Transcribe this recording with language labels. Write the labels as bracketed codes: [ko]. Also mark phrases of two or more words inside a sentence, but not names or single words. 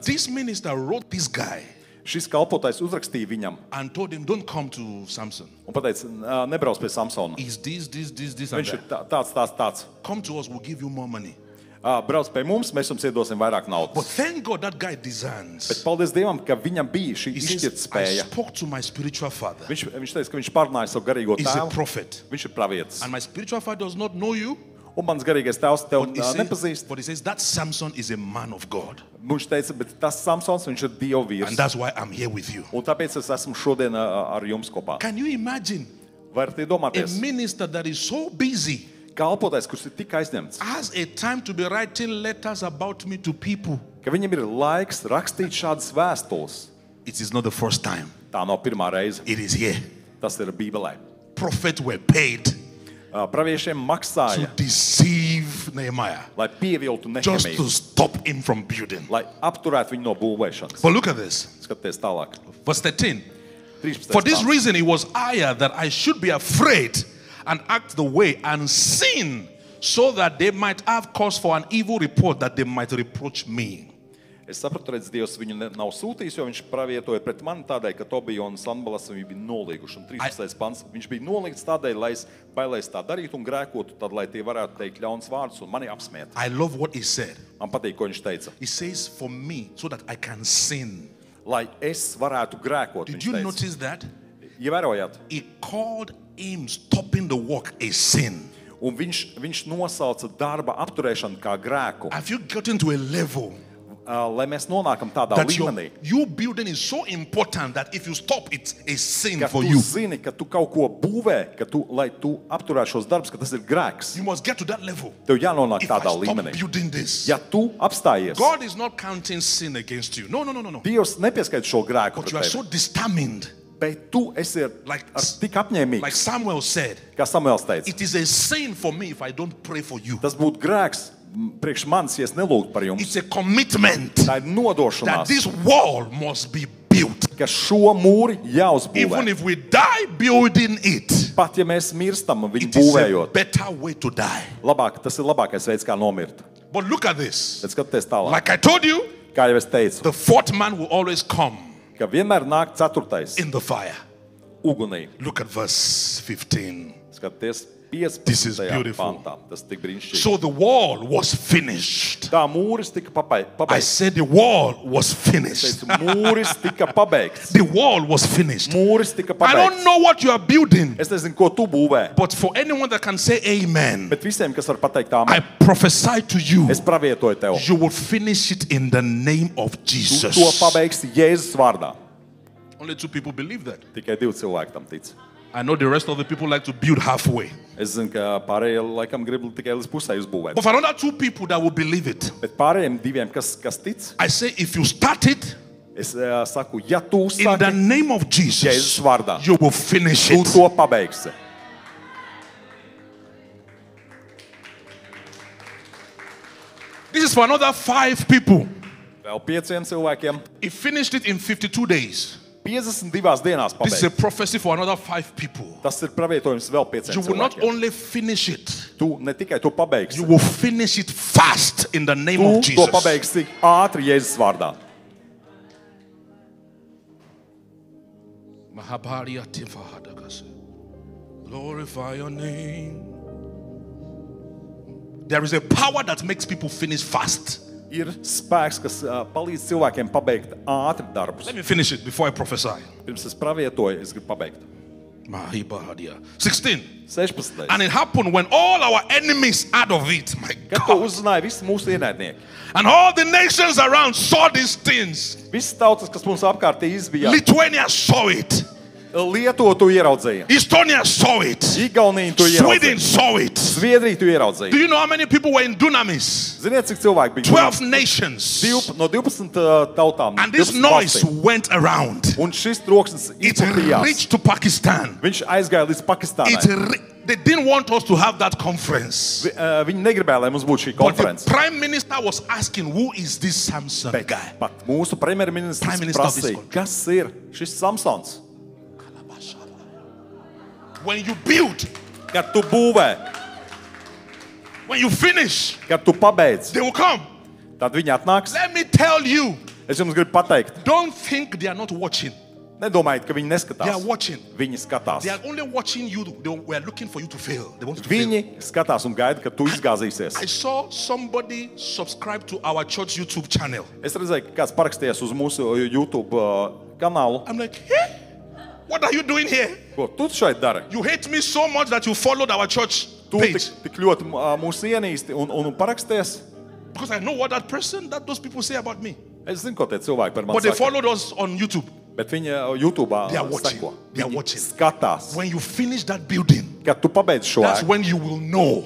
[en] this minister wrote this guy [lv] šis kalpotājs uzrakstīja viņam [en] and told him, don't come to Samson. [lv] un pateica, nebrauc pie Samsona. [en] He's this, and [lv] Viņš ir [en] that. [lv] tāds. [en] Come to us, we'll give you more money. [lv] Brauc pie mums, mēs jums iedosim vairāk [en] But [lv] naudas. [en] thank God that guy [lv] Bet [en] discerns. [lv] paldies Dievam, ka viņam bija šī [en] He says, [lv] izšķirtspēja. [en] I spoke to my spiritual father. [lv] Viņš teica, ka viņš pārnāja savu garīgo [en] He's a [lv] tēvu. [en] prophet. [lv] Viņš ir pravietis. [en] And my spiritual father does not know you. [lv] Un mans garīgais tēvs tev [en] But he says that Samson is a man of God. [lv] Viņš teica, bet tas Samsons, viņš ir Dieva [en] And [lv] vīrs. [en] that's why I'm here with you. [lv] Un tāpēc es esmu šodien ar jums kopā. [en] Can you imagine [lv] Varat [en] a [lv] iedomāties, [en] minister that is so busy [lv] kalpotais, kurš ir tik aizņemts, [en] has a time to be writing letters about me to people? [lv] ka viņam ir laiks rakstīt šādas vēstules. [en] It is not the first time. [lv] Tā nav pirmā reize. [en] It is here. [lv] Tas ir Bībelē. [en] Prophets were paid [lv] Praviešiem [en] to [lv] maksāja, [en] deceive Nehemiah, [lv] lai pieviltu [en] just to [lv] Nehemiju, [en] stop him from building. [lv] lai apturētu viņu no būvēšanas. [en] But look at this. [lv] Skaties tālāk. [en] Verse 13. [lv] 13. [en] For this [lv] pants. [en] reason it was higher that I should be afraid and act the way and sin, so that they might have cause for an evil report, that they might reproach me. [lv] Es sapratu, redz, Dievs viņu nav sūtījis, jo viņš pravietoja pret mani tādēļ, ka Tobija un Sanbalas viņi bija nolīguši. Un 13. pants, viņš bija nolīgts tādēļ, lai es bailēs tā darītu un grēkotu, tad, lai tie varētu teikt ļauns vārdus un mani apsmiet. [en] I love what he said. [lv] Man patīk, ko viņš teica. [en] He says, for me, so that I can sin. [lv] Lai es varētu grēkot, [en] Did [lv] viņš [en] you [lv] teica. [en] notice that? [lv] Ievērojāt? [en] He called him stopping the work a sin. [lv] Un viņš nosauca darba apturēšanu kā grēku, [en] Have you gotten to a level [lv] lai mēs nonākam tādā [en] that [lv] līmenī, [en] your building is so important that if you stop, it's a sin [lv] ka [en] for [lv] tu [en] you? [lv] zini, ka tu kaut ko būvē, lai tu apturētu šos darbus, ka tas ir grēks. [en] You must get to that level. [lv] Tev jānonāk [en] If I [lv] tādā [en] stop [lv] līmenī. [en] building this, [lv] Ja tu apstājies, [en] God is not counting sin against you. No. [lv] Dievs nepieskaita šo grēku [en] But [lv] pret [en] you are [lv] tevi. [en] so determined [lv] Bet tu esi ar tik apņēmīgs, [en] Like Samuel said, [lv] kā Samuels teica. [en] it is a sin for me if I don't pray for you. [lv] Tas būtu grēks priekš manis, ja es nelūgtu par jums. [en] It's a commitment [lv] Tā ir [en] that [lv] nodošanās, [en] this wall must be built. [lv] ka šo mūri jāuzbūvē. [en] Even if we die building it, [lv] Pat ja mēs mirstam viņu [en] it is a [lv] būvējot, [en] better way to die. [lv] tas ir labākais veids, kā nomirt. [en] But look at this. [lv] Bet skaties tālāk. [en] Like I told you, [lv] Kā jau es teicu, [en] the fourth man will always come [lv] ka vienmēr nāk ceturtais [en] in the fire. [lv] ugunī. [en] Look at verse 15. [lv] Skaties, [en] This is [lv] 15. [en] beautiful. [lv] pantā. Tas tik brīnišķīgi. [en] So the wall was finished. [lv] Tā mūris tika [en] I [lv] pabeigts. [en] said the wall was finished. [lv] Mūris tika pabeigts. [en] The wall was finished. [lv] Mūris tika [en] I don't [lv] pabeigts. [en] know what you are building, [lv] Es nezinu, ko tu būvē, [en] but for anyone that can say amen, [lv] bet visiem, kas var pateikt tā, [en] I prophesy to you, [lv] es pravietoju tev. [en] you will finish it in the name of [lv] Tu [en] Jesus. [lv] to pabeigsi Jēzus vārdā. [en] Only 2 people believe that. [lv] Tikai 2 cilvēki tam tic. [en] I know the rest of the people like to build halfway. [lv] Es zinu, ka pārējie laikam grib tikai līdz pusē uzbūvēt. [en] But for another 2 people that will believe it, [lv] Bet pārējiem 2, kas tic, [en] I say if you start it [lv] es saku, ja tu [en] in the [lv] saki [en] name of [lv] Jēzus [en] Jesus, [lv] vārdā, [en] you will finish [lv] tu [en] it. [lv] to pabeigsi. [en] This is for another 5 people. [lv] Vēl 5 cilvēkiem [en] He finished it in 52 days. [lv] 52 dienās [en] This is a [lv] pabeigts. [en] prophecy for another 5 people. [lv] Tas ir pravietojums vēl 5 [en] You will not [lv] cilvēkiem. [en] only finish it, [lv] Tu ne tikai to pabeigsi, [en] you will finish it fast in the name of [lv] tu to [en] Jesus. [lv] pabeigsi ātri Jēzus vārdā. Mahabharya Tifahadakas. [en] Glorify your name. There is a power that makes people finish fast. [lv] Ir spēks, kas palīdz cilvēkiem pabeigt ātri darbus. [en] Let me finish it before I prophesy. [lv] Pirms es pravietoju, es gribu pabeigt. Mahabharya. 16. 16. [en] And it happened when all our enemies out of it, my [lv] Kad to [en] God, [lv] uzzināja visi mūsu ienaidnieki, [en] and all the nations around saw these things. [lv] visas tautas, kas mums apkārt izbija, [en] Lithuania saw it. [lv] Lietuva to ieraudzīja, [en] Estonia saw it. [lv] Igaunija to [en] Sweden [lv] ieraudzīja, [en] saw it. [lv] Zviedrija to ieraudzīja. [en] Do you know how many people were in Dunamis? [lv] Ziniet, cik cilvēki bija? [en] 12 nations. [lv] No 12 tautām. [en] And this [lv] 12 [en] noise [lv] valstīm. [en] went around. [lv] Un šis troksnis [en] It [lv] izplatījās. [en] reached to Pakistan. [lv] Viņš aizgāja līdz Pakistānai. [en] They didn't want us to have that conference. [lv] Viņi negribēja, lai mums būtu šī [en] But the [lv] konference. [en] prime minister was asking, who is this Samson [lv] Bet [en] guy? [lv] pat mūsu premjerministrs [en] Prime Minister of this [lv] prasīja, [en] country. [lv] kas ir šis Samsons? [en] When you build, [lv] Kad tu būvē, [en] when you finish, [lv] kad tu pabeidz, [en] they will come. [lv] tad viņi atnāks. [en] Let me tell you, [lv] Es jums gribu pateikt, [en] don't think they are not watching. [lv] nedomājiet, ka viņi [en] They [lv] neskatās. [en] are watching. [lv] Viņi skatās. [en] They are only watching you. They were looking for you to fail. They want you to [lv] Viņi [en] fail. [lv] skatās un gaida, ka tu izgāzīsies. [en] I saw somebody subscribe to our church YouTube channel. [lv] Es redzēju, ka kāds parakstījās uz mūsu YouTube kanālu. [en] I'm like, hey, what are you doing here? [lv] Ko tu šeit dari? [en] You hate me so much that you followed our church [lv] Tu [en] page. [lv] tik ļoti mūs ienīsti un paraksties. [en] Because I know what those people say about me. [lv] Es zinu, ko tie cilvēki par mani [en] But they [lv] saka. [en] followed us on YouTube. [lv] Bet viņi YouTube [en] They are watching. [lv] seko. [en] They are [lv] Viņi [en] watching. [lv] skatās. [en] When you finish that building, [lv] Kad tu pabeidz šo [en] that's [lv] ēku, [en] when you will know